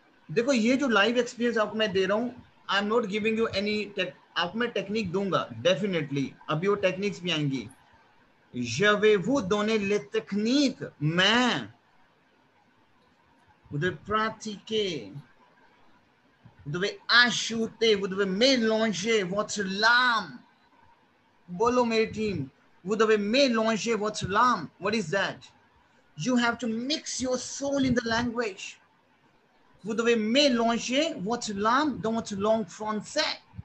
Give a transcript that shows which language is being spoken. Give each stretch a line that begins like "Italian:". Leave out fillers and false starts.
Hindi: देखो, ये जो लाइव एक्सपीरियंस आपको मैं दे रहा हूँ,
English: I am not giving you any,
Hindi: आपको मैं टेक्निक दूंगा, डेफिनेटली, अभी वो टेक्निक्स भी आएंगी.
French: Je vais vous donner les techniques, mais vous devez pratiquer, vous devez ajouter, vous devez mélanger votre lame.
Hindi: Bolo मेरी
French: team, vous devez mélanger votre lame.
English: What is that? You have to mix your soul in the language.
French: Vous devez mélanger votre lame dans votre langue française.